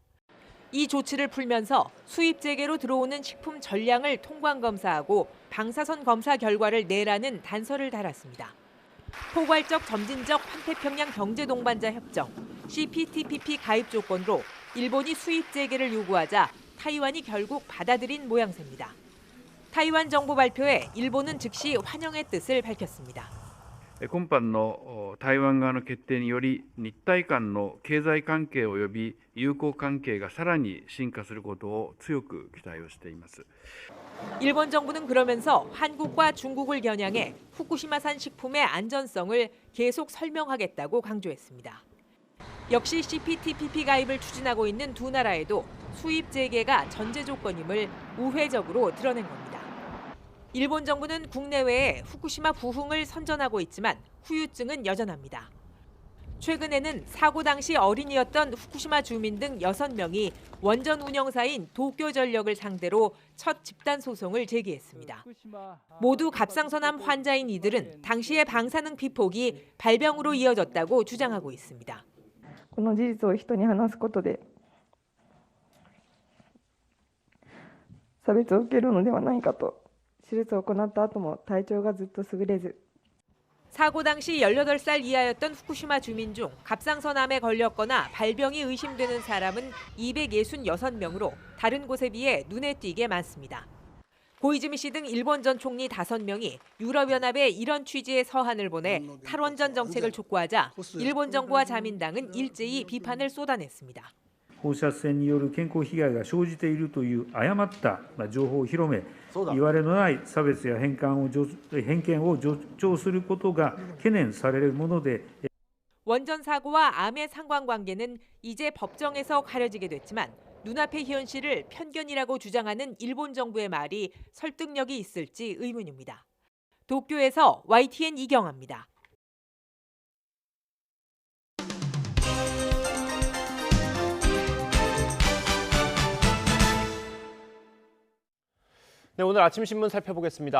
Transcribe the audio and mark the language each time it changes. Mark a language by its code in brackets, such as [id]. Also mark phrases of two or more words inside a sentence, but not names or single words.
[ko] 이 조치를 풀면서 수입 재개로 들어오는 식품 전량을 통관 검사하고 방사선 검사 결과를 내라는 단서를 달았습니다. 포괄적 점진적 환태평양 경제동반자 협정 CPTPP 가입 조건으로 일본이 수입 재개를 요구하자 타이완이 결국 받아들인 모양새입니다. 타이완 정부 발표에 일본은 즉시 환영의 뜻을 밝혔습니다. [ja] 今般の台湾側の決定により日台間の経済関係及び友好関係がさらに深化することを強く期待をしています。 [ko] 일본 정부는 그러면서 한국과 중국을 겨냥해 후쿠시마산 식품의 안전성을 계속 설명하겠다고 강조했습니다. 역시 CPTPP 가입을 추진하고 있는 두 나라에도 수입 재개가 전제 조건임을 우회적으로 드러낸 겁니다. 일본 정부는 국내외에 후쿠시마 부흥을 선전하고 있지만 후유증은 여전합니다. 최근에는 사고 당시 어린이였던 후쿠시마 주민 등 6명이 원전 운영사인 도쿄전력을 상대로 첫 집단 소송을 제기했습니다. 모두 갑상선암 환자인 이들은 당시의 방사능 피폭이 발병으로 이어졌다고 주장하고 있습니다. [ja] この事実を人に話すことで差別を受けるのではないかと手術を行った後も体調がずっと優れず [ko] 사고 당시 18살 이하였던 후쿠시마 주민 중 갑상선암에 걸렸거나 발병이 의심되는 사람은 266명으로 다른 곳에 비해 눈에 띄게 많습니다. 고이즈미 씨 등 일본 전 총리 5명이 유럽연합에 이런 취지의 서한을 보내 탈원전 정책을 촉구하자 일본 정부와 자민당은 일제히 비판을 쏟아냈습니다. [ja] 放射線による健康被害が生じているという誤った情報を広め、いわれのない差別や偏見を助長することが懸念されるもので [ko] 원전 사고와 암의 상관관계는 이제 법정에서 가려지게 됐지만 눈앞의 현실을 편견이라고 주장하는 일본 정부의 말이 설득력이 있을지 의문입니다. 도쿄에서 YTN 이경아입니다. 네, 오늘 아침 신문 살펴보겠습니다.